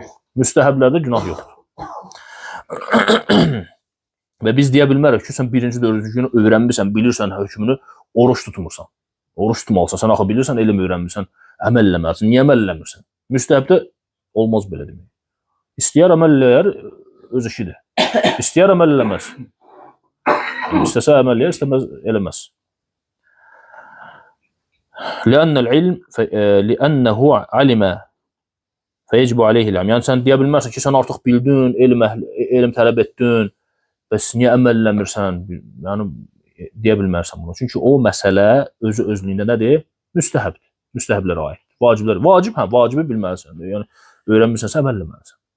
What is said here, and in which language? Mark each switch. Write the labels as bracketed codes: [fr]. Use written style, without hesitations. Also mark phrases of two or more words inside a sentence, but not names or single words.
[az] Müstəhəblərdə günah yoxdur. Və biz deyə bilmərik ki, sən 1-ci, 4-cü günü öyrənmirsən, bilirsən hökmünü, oruç tutmursan. Oruç tutmalısan, sən axı bilirsən, elm öyrənmirsən, əməl eləməlisən. Niyə əməl eləmirsən? Müstəhəbdə olmaz belə demək. İstəyər əməl eləyər, öz işidir. İstəyər əməl eləməz. İstəsə əməl eləyər, istəməz eləməz. [ar] لأنه علم فيجب عليه العلم. [az] Yəni sən deyə bilmərsən ki, sən artıq bildin, elm tələb etdin, bəs niyə əməl eləmirsən? Yəni deyə bilmərsən bunu. Çünki o məsələ özü özlüyündə nədir? Müstəhəbdir. Müstəhəblərə aid. Vaciblər. Vacib, hə, vacibi bilməlisən. Yəni öyrənmirsənsə əməl eləməlisən.